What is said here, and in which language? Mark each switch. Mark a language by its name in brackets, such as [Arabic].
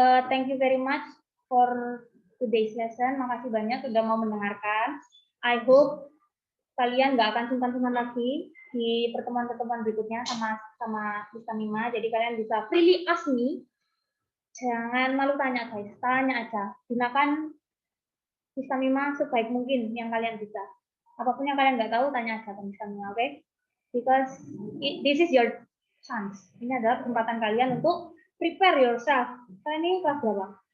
[English] Thank you very much for today's lesson. [Indonesian] Makasih banyak sudah mau mendengarkan. [English] I hope [Indonesian] kalian nggak akan sungkan-sungkan lagi di pertemuan-pertemuan berikutnya sama Sister Mima. Jadi kalian bisa [English] freely ask me. [Indonesian] Jangan malu tanya guys, tanya aja. Gunakan Sister Mima sebaik mungkin yang kalian bisa. Apapun yang kalian nggak tahu, tanya aja ke Sister Mima, oke? Okay? [English] Because this is your chance. [Indonesian] Ini adalah kesempatan kalian untuk [English] prepare yourself. [Indonesian] Kalian ini kelas berapa?